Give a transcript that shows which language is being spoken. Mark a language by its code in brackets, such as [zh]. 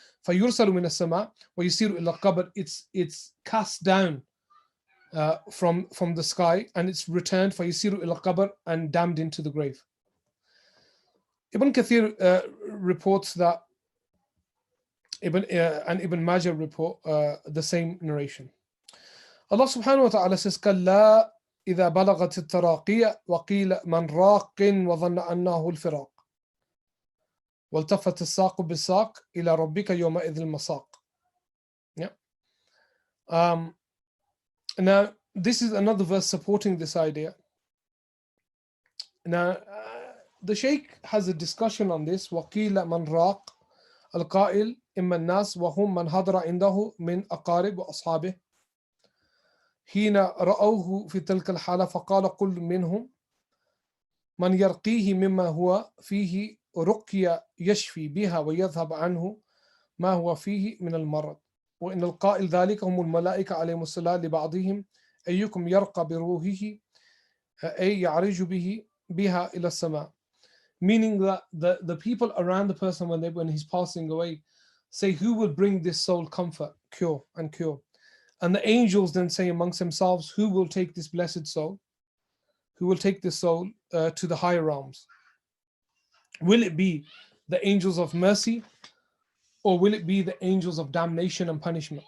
[ar] فَيُرْسَلُ مِنَ السَّمَاءِ وَيُسِيرُ إِلَى الْقَبْرِ, [en] it's cast down from the sky, and it's returned [ar] فَيُسِيرُ إِلَى الْقَبْرِ, [en] and damned into the grave. Ibn Kathir reports that and Ibn Majah report the same narration. Allah subhanahu wa ta'ala says, [ar] كَلَّا إِذَا بَلَغَتِ التَّرَاقِيَ وَقِيلَ مَنْ رَاقٍ وَظَنَّ أَنَّهُ الْفِرَاقِ وَالْتَفَّتِ السَّاقُ بِالسَّاقِ إِلَى رَبِّكَ يَوْمَئِذٍ الْمَسَاقِ. [en] Yeah. Now, this is another verse supporting this idea. Now, the Shaykh has a discussion on this. [ar] وَقِيلَ مَنْ رَاقٍ الْقَائِلِ إِمَّا النَّاسِ وَهُمْ مَنْ حَضَرَ عِنْدَهُ مِنْ أَقَارِبِ وَأَصْحَابِهِ حين رأوه في تلك الحالة فقال كل منهم من يرقيه مما هو فيه رقية يشفي بها ويذهب عنه ما هو فيه من المرض وإن القائل ذلك هم الملائكة عليهم السلام لبعضهم أيكم يرقى بروحه أي يعرج بها إلى السماء. [en] Meaning that the people around the person when he's passing away say, who will bring this soul comfort, cure. And the angels then say amongst themselves, who will take this blessed soul? Who will take this soul to the higher realms? Will it be the angels of mercy, or will it be the angels of damnation and punishment?